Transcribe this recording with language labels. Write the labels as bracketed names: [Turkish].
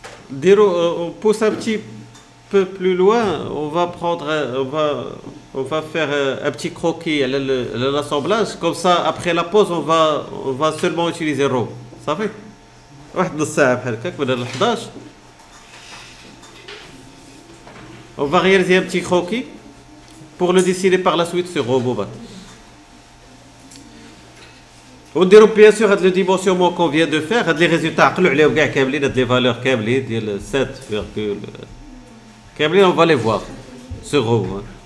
[French] On pousse un petit peu plus loin, on va faire un petit croquis à l'assemblage. Comme ça, après la pause, on va seulement utiliser RAW. Ça fait [Arabic] واحد نص ساعة بحال هكاك بدل 11. [French] On va réaliser un petit croquis pour le dessiner par la suite sur Robobat. On dirait bien sûr هاد le dimensionnement qu'on vient de faire, هاد les résultats [Arabic] عقلوا عليهم كاع كاملين, [French] هاد les valeurs [Arabic] كاملين ديال 7, كاملين [French] on va les voir sur Robo.